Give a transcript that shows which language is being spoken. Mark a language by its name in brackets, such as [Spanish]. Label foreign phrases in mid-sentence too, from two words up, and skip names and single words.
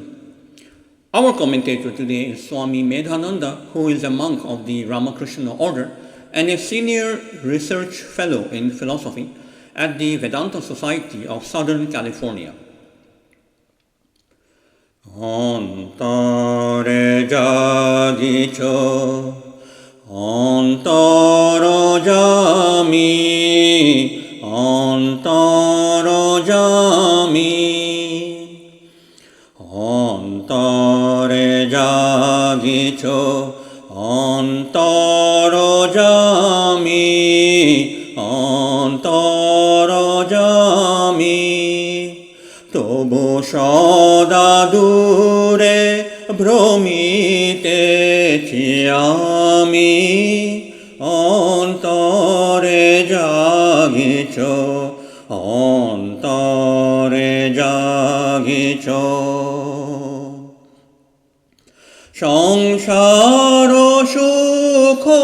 [English] Our commentator today is Swami Medhananda, who is a monk of the Ramakrishna order and a senior research fellow in philosophy at the Vedanta Society of Southern California. [Bangla] অন্তরে জাগিছ, অন্তর যামী, অন্তর যামী, অন্তরে জাগিছ, অন্তর যামী, অন্তর যামী, tobo সদা দূরে ভ্রমিতেছি আমি অন্তরে জাগিছ অন্তরে জাগিছ সংসার সুখ